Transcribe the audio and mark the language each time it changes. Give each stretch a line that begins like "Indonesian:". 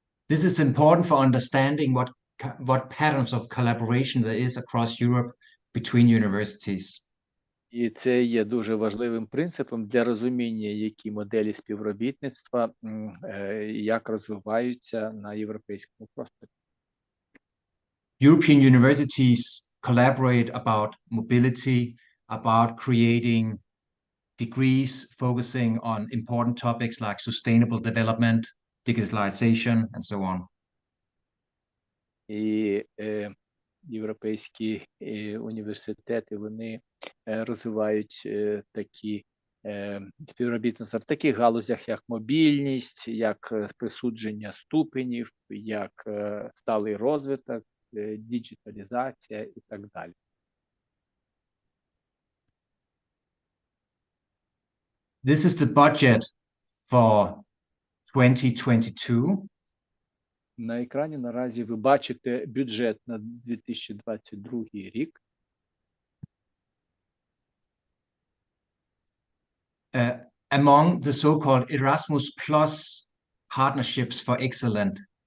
English: This is important for understanding what patterns of collaboration there is across Europe between universities.
Ukrainian: І це є дуже важливим принципом для розуміння, які моделі співробітництва, як розвиваються на європейському просторі.
English: European universities collaborate about mobility, about creating degrees focusing on important topics like sustainable development, digitalization, and so on.
Ukrainian: І європейські університети, вони розвивають такі співробітництва в таких галузях, як мобільність, як присудження ступенів, як сталий розвиток, діджиталізація і так далі.
English: This is the budget for 2022.
Ukrainian: На екрані наразі ви бачите бюджет на 2022 рік.
English: Among the so-called Erasmus Plus partnerships for excellence.